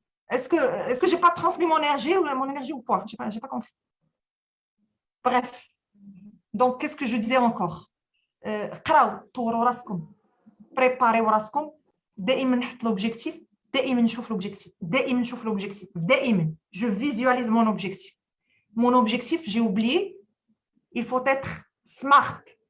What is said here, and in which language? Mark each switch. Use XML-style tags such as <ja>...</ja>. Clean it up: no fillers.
<fr>Est-ce que j'ai pas transmis mon énergie ou quoi? J'ai pas compris. Bref. Donc qu'est-ce que je disais encore?</fr> <ar>قراو طوروا راسكم بريباريو راسكم. دائما نحط</ar> <fr>l'objectif</fr> <ar>دائما نشوف</ar> <fr>l'objectif</fr> <ar>دائما</ar> <fr>je visualise mon objectif j'ai oublié. Il faut être smart.</fr>